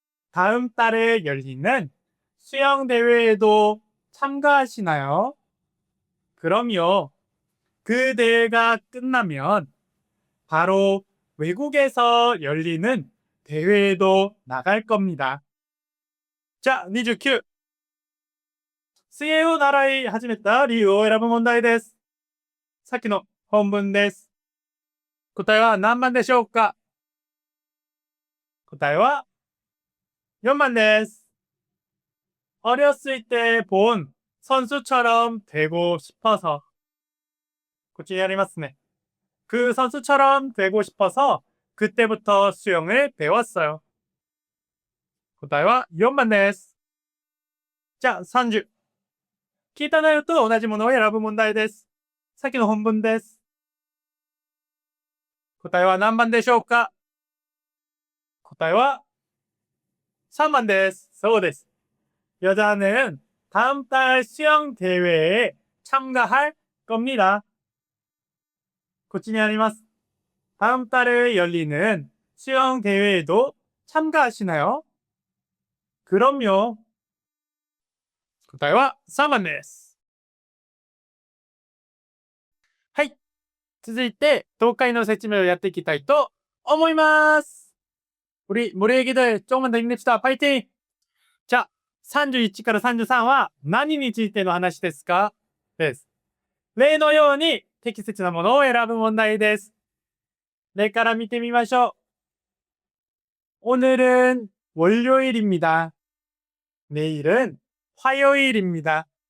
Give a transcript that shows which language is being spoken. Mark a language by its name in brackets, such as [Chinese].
[Korean] 다음 달에 열리는 수영 대회에도 참가하시나요? 그럼요. 그 대회가 끝나면 바로 외국에서 열리는 대회에도 나갈 겁니다. 자, 29. [Japanese] 水泳を習い始めた理由を選ぶ問題です。さっきの本文です。答えは何番でしょうか？答えは4番です。 [Korean] 어렸을 때 본 선수처럼 되고 싶어서. [Japanese] こちらやりますね. [Korean] 그 선수처럼 되고 싶어서 그때부터 수영을 배웠어요. [Japanese] 答えは4番です。じゃあ30。聞いた内容と同じものを選ぶ問題です。さっきの本文です。答えは何番でしょうか？答えは3番です。そうです。 [Korean] 여자는 다음 달 수영 대회에 참가할 겁니다. [Japanese] こっちにあります。 [Korean] 다음 달에 열리는 수영 대회에도 참가하시나요? 그럼요. [Japanese] 答えは3番です。はい。続いて、東海の説明をやっていきたいと思います。 [Korean] 우리 모래 얘기들 조금만 더 힘냅시다. 파이팅! [Japanese] 자, 31から33は何についての話ですか？です。例のように適切なものを選ぶ問題です。例から見てみましょう。 [Korean] 오늘은 월요일입니다. 내일은 화요일입니다.